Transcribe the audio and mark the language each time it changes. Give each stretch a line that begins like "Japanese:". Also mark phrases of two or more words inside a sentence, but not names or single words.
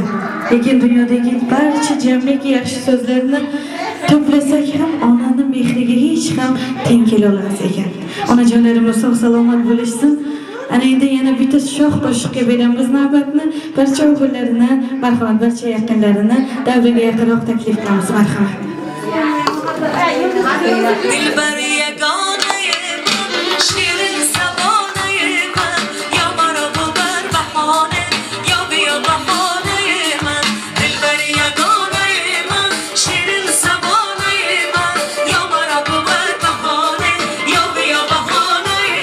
Uzbek: Lekin dunyodagi barcha jamiki yaxshi so'zlarni to'plasak ham onani mehriga hech ham teng kela olmas ekan. Onajonlarimiz sog' salomat bo'lishsin. Ana endi yana bitta shoh qo'shiqqa beramiz navbatni. Barcha o'g'illarini, marhamat barcha yaqinlarini davraga yaqinroq taklif qilamiz. Marhamat.
Persian: دلبر یگانه من شیرین زبانه من یا مرا ببر بهانه یا بیا بهانه من دلبر یگانه من شیرین زبانه من یا مرا ببر بهانه یا بیا بهانه